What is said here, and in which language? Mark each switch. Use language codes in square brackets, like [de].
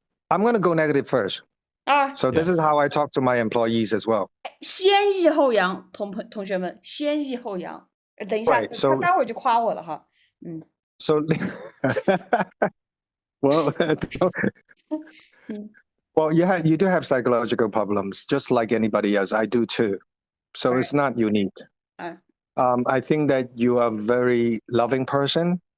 [en] I'm going to go negative first. 啊， So this is how I talk to my employees as well. [zh] 先抑后扬，同学们，先抑后扬。等一下， [en] Right, so- [zh] 待会儿就夸我了哈。 [en] So, well, well, you do have psychological problems, just like anybody else. I do too. So Right. it's not unique. Uh. I think that you are a very loving person.